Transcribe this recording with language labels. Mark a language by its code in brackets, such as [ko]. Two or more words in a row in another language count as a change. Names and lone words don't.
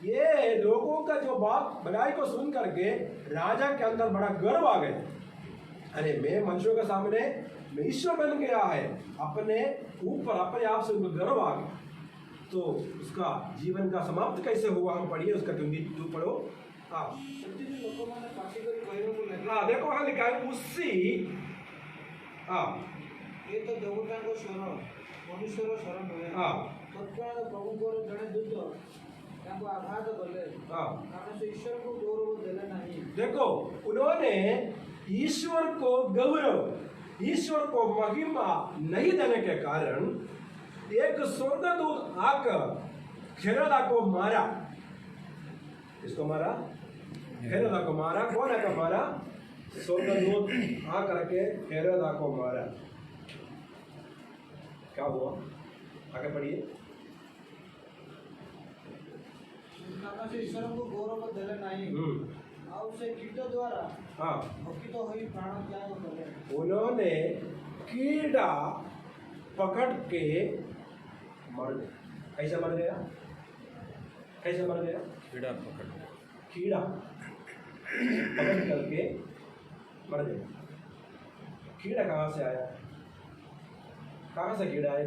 [hi] ये लोगों का जो बात बड़ाई को सुन करके राजा के अंदर बड़ा गर्व आ गया। अरे मैं मनुष्यों के सामने मैं ईश्वर बन गया है, अपने ऊपर अपने आप से उनको गर्व आ गया। तो उसका जीवन का समाप्त कैसे हुआ, हम पढ़िए उसका 22 पढ़ो। हाँ [or] ସେଥିରେ ଲୋକମାନେ ପାଟି କରି କହିବାକୁ ଲାଗିଲେ, [hi] हाँ देखो वहां लिखा है उसी। हाँ [or] ଏ ତ ଦେବତାଙ୍କ ସ୍ୱର, ମନୁଷ୍ୟର ସ୍ୱର ନୁହେଁ। [hi] हाँ [or] ତତ୍କ୍ଷଣାତ୍ ପ୍ରଭୁଙ୍କର ଜଣେ ଦୂତ ତାଙ୍କୁ ଆଘାତ କଲେ, [hi] हाँ। [or] କାରଣ ସେ ଈଶ୍ୱରଙ୍କୁ ଗୌରବ ଦେଲେ ନାହିଁ। [hi] देखो उन्होंने ईश्वर को गौरव, ईश्वर को महिमा नहीं देने के कारण एक स्वर्गदूत आकर हेरोदा को मारा। किसको मारा? हेरोदा को मारा। कौन आकर मारा? स्वर्गदूत आकर के हेरोदा को मारा। क्या हुआ, आगे पढ़िए। [or] କାରଣ ସେ ଈଶ୍ୱରଙ୍କୁ ଗୌରବ ଦେଲେ ନାହିଁ, ଆଉ ସେ କୀଟ ଦ୍ୱାରା [hi] हाँ [or] ଭକ୍ଷିତ ହୋଇ ପ୍ରାଣ ତ୍ୟାଗ କଲେ। [hi] उन्होंने कीड़ा पकड़ के मर गया। कैसे मर गया? कैसे मर गया? कीड़ा पकड़ करके मर गया। कीड़ा कहाँ से आया? कहाँ से कीड़ा आया?